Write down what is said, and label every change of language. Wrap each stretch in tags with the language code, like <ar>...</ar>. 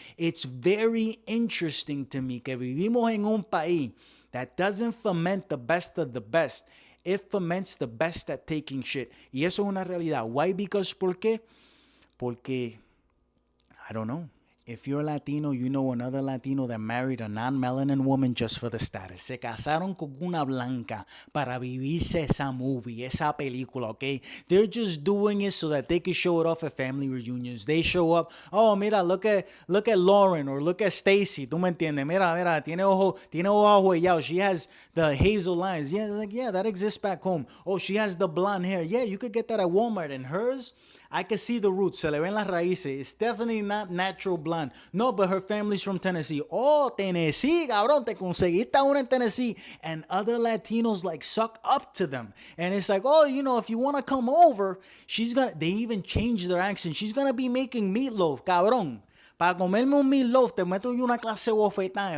<en>It's very interesting to me</en> <es>que vivimos en un país</es> <en>that doesn't foment the best of the best. It foments the best at taking shit.</en> <es>Y eso es una realidad.</es> <en>Why? Because,</en> <es>¿por qué? Porque,</es> <en>I don't know. If you're Latino, you know another Latino that married a non-melanin woman just for the status.</en> <es>Se casaron con una blanca para vivirse esa movie, esa película, okay?</es> <en>They're just doing it so that they can show it off at family reunions. They show up, oh, mira, look at Lauren or look at Stacy.</en> <es>¿Tú me entiendes? Mira, tiene ojo ahuellado.</es> <en>She has the hazel lines. Yeah, like, yeah, that exists back home. Oh, she has the blonde hair. Yeah, you could get that at Walmart. And hers, I can see the roots.</en> <es>Se le ven las raíces.</es> <en>It's definitely not natural blonde. No, but her family's from Tennessee. Oh, Tennessee,</en> <es>cabrón, te conseguiste una en Tennessee.</es> <en>And other Latinos like suck up to them. And it's like, oh, if you want to come over, they even change their accent. She's going to be making meatloaf, cabrón.</en> <es>Para comerme un meatloaf, te meto yo una clase de bofetada.</es>